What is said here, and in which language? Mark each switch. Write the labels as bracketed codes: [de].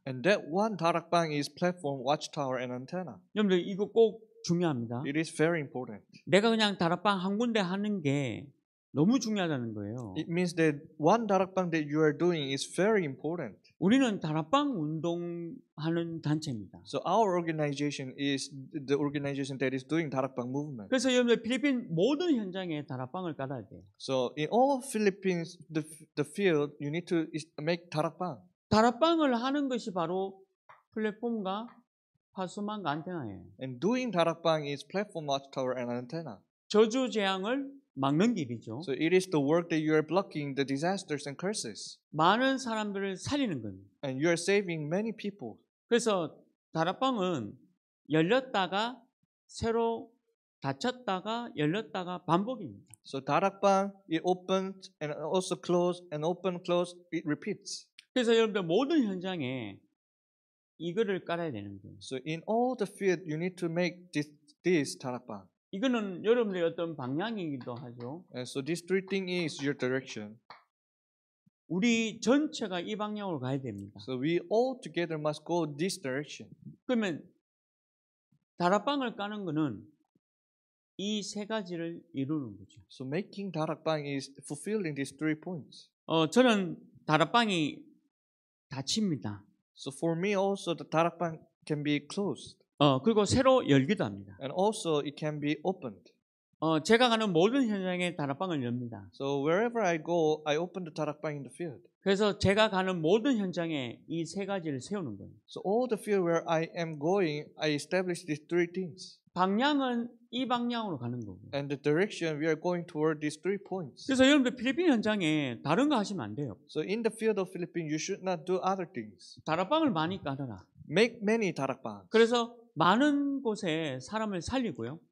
[en] And that one darakbang is platform, watchtower, and antenna. [ko] 여러분들 이거 꼭 중요합니다. [en] It is very important. [ko] 내가 그냥 다락방 한 군데 하는 게 너무 중요하다는 거예요. [en] It means that one darakbang that you are doing is very important. [ko] 우리는 다락방 운동하는 단체입니다. [en] So our organization is the organization that is doing darakbang movement. [ko] 그래서 여러분들 필리핀 모든 현장에 다락방을 깔아야 돼요. [en] So in all Philippines, the field, you need to make darakbang. [ko] 다락방을 하는 것이 바로 플랫폼과 파수망과 안테나예요. [en] And doing darakbang is platform, watchtower, and antenna. [ko] 저주 재앙을 막는 길이죠. [en] So it is the work that you are blocking the disasters and curses. [ko] 많은 사람들을 살리는 겁니다. [en] And you are saving many people. [ko] 그래서 다락방은 열렸다가 새로 닫혔다가 열렸다가 반복입니다. [en] So darakbang, it opens and also close and open, close, it repeats. [ko] 그래서 여러분들 모든 현장에 이거를 깔아야 되는 거예요. [en] So in all the field, you need to make this darakbang. [ko] 이거는 여러분들의 어떤 방향이기도 하죠. [en] And so this 3 thing is your direction. [ko] 우리 전체가 이 방향으로 가야 됩니다. [en] So we all together must go this direction. [ko] 그러면 다락방을 까는 거는 이 세 가지를 이루는 거죠. [en] So making darakbang is fulfilling these 3 points. [ko] 저는 다락방이 닫힙니다. [en] So for me also the darakbang can be closed. [ko] 그리고 새로 열기도 합니다. [en] And also it can be opened. [ko] 제가 가는 모든 현장에 다락방을 엽니다. [en] So wherever I go, I open the darakbang in the field. [ko] 그래서 제가 가는 모든 현장에 이 세 가지를 세우는 거예요. [en] So all the field where I am going, I establish these 3 things. [ko] 방향은 이 방향으로 가는 거고. [en] And the direction we are going toward these 3 points. [ko] 그래서 여러분들 필리핀 현장에 다른 거 하시면 안 돼요. [en] So in the field of Philippines, you should not do other things. [ko] 다락방을 많이 깔아라. [en] Make many darakbangs. [ko] 그래서 많은 곳에 사람을 살리고요.